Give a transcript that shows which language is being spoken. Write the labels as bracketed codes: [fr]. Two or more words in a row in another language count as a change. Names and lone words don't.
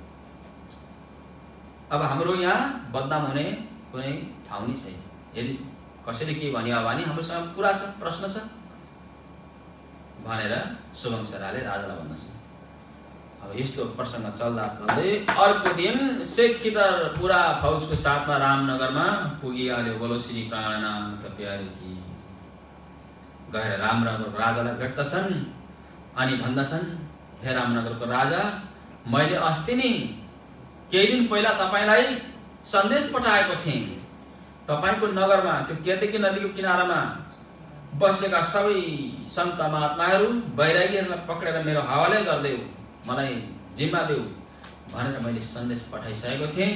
[ne] अब हाम्रो यहाँ बदनाम हुने कुनै ठाउँ नै छैन। यदि कसैले के भन्यो भने हाम्रोसँग कुरा छ, प्रश्न छ भनेर सुबंसरायले राजालाई भन्दछ। अब यस्तो प्रसङ्ग चल्दा चल्दै अर्को दिन शेख खिदर पूरा फौजको साथमा रामनगरमा पुगिहाल्यो। [hi] बोलो श्री प्राणनाथ प्यारे की। [ne] गएर रामनगरको राजालाई भेट्दछन् अनि भन्दछन्, हे रामनगरको राजा, मैले अस्ति नै केही दिन पहिला तपाईलाई सन्देश पठाएको थिएँ। तपाईको नगरमा त्यो केतकी नदीको किनारामा बसेका सबै सन्त महात्माहरू वैरागीहरूलाई पक्रेर मेरो हवाले गरिदेऊ, मलाई जिम्मा देऊ भनेर मैले सन्देश पठाइसकेको थिएँ।